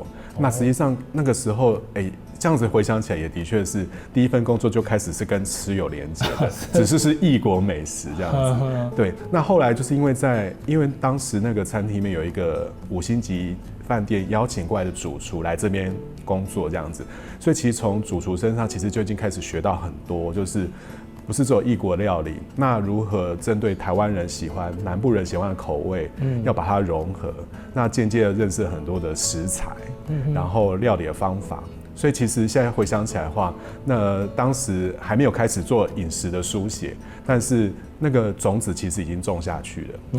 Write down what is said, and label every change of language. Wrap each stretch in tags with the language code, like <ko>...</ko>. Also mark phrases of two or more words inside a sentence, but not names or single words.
<zh>那實際上那個時候，這樣子回想起來，也的確是第1份工作就開始是跟吃有連接的，只是異國美食這樣子。對，那後來就是因為當時那個餐廳裡面有一個5星級飯店邀請過來的主廚來這邊工作這樣子，所以其實從主廚身上其實就已經開始學到很多，就是不是只有異國料理，那如何針對台灣人喜歡、南部人喜歡的口味，要把它融合，那間接的認識很多的食材。然后料理的方法。所以其实现在回想起来的话，那当时还没有开始做饮食的书写，但是那个种子其实已经种下去了。</zh>